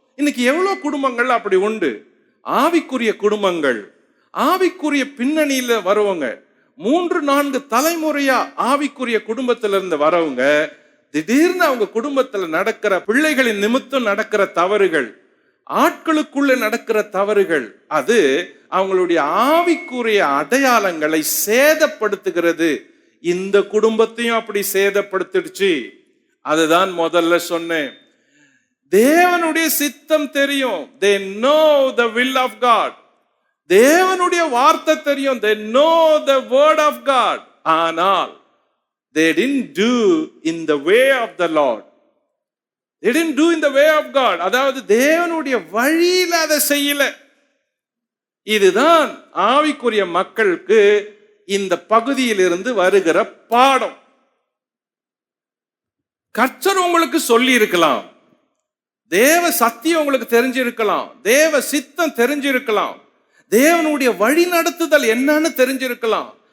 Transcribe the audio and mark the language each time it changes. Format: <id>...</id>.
<ta>இன்னைக்கு எவ்வளவு குடும்பங்கள் அப்படி உண்டு. ஆவிக்குரிய குடும்பங்கள், ஆவிக்குரிய பின்னணியில வரவங்க, 3-4 தலைமுறையா ஆவிக்குரிய குடும்பத்திலிருந்து வரவங்க, திடீர்னு அவங்க குடும்பத்துல நடக்கிற பிள்ளைகளின் நிமித்தம் நடக்கிற தவறுகள், ஆட்களுக்குள்ள நடக்கிற தவறுகள், அது அவங்களுடைய ஆவிக்குரிய அடையாளங்களை சேதப்படுத்துகிறது. இந்த குடும்பத்தையும் அப்படி சேதப்படுத்திடுச்சு. அதுதான் முதல்ல சொன்னேன். தேவனுடைய சித்தம் தெரியும்.</ta> <en>They know the will of God.</en> <ta>தேவனுடைய வார்த்தை தெரியும்.</ta> <en>They know the word of God.</en> <ta>ஆனால்</ta> <en>they didn't do in the way of the Lord. They didn't do in the way of God.</en> <ta>அதாவது தேவனுடைய வழியில அதை செய்யல. இதுதான் ஆவிக்குரிய மக்களுக்கு இந்த பகுதியிலிருந்து வருகிற பாடம். கர்த்தர் உங்களுக்கு சொல்லி இருக்கலாம், தேவ சத்தியம் உங்களுக்கு தெரிஞ்சிருக்கலாம், தேவ சித்தம் தெரிஞ்சிருக்கலாம், தேவனுடைய வழி நடத்துதல் என்னன்னு தெரிஞ்சிருக்கலாம்.</ta>